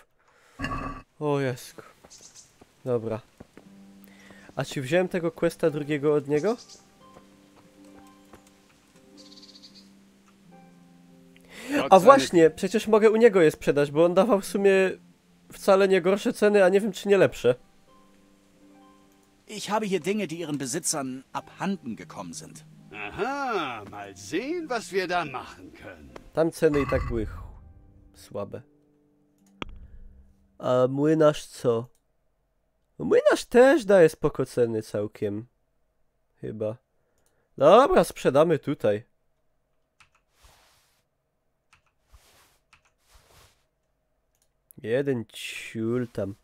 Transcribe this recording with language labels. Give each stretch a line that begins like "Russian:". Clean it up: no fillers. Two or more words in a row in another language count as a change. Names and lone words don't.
Polish: O Jezu. Dobra. A czy wziąłem tego questa drugiego od niego? A właśnie, przecież mogę u niego je sprzedać, bo on dawał w sumie wcale nie gorsze ceny, a nie wiem czy nie lepsze.
German: Ich habe hier Dinge, die ihren Besitzern abhanden gekommen sind. Aha, mal sehen, was wir da machen können.
Polish: Tam ceny i tak były słabe. A młynarz co? Młynarz też daje spoko ceny całkiem. Chyba. Dobra, sprzedamy tutaj. Jeden ciul tam.